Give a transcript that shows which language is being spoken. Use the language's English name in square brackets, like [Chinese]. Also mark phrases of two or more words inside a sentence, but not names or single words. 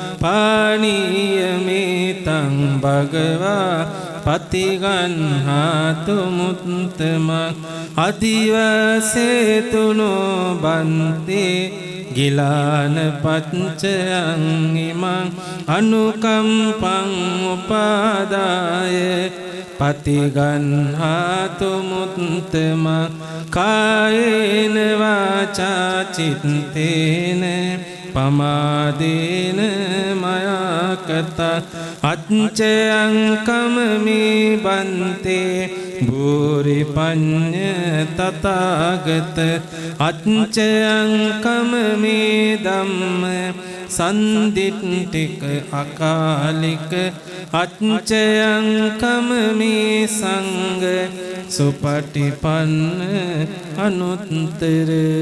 [Pali] පානීයමේතං භගවා පතිගන්හාතු මුත්තමං අදිවසේතුනෝ බන්තේ ගිලාන පච්චයං ඉමං අනුකම්පං උපාදාය පතිගන්හාතු මුත්තමං කායේන වාචා චිත්තේන පමාදේන මයාකත අච්චයං කමමේ බන්තේ භූරි පඤ්ඤ තථාගත අච්චයං කමමේ ධම්ම සන්දිට්ඨික අකාලික අච්චයං කමමේ සංඝ සුපටිපන්න අනුත්තර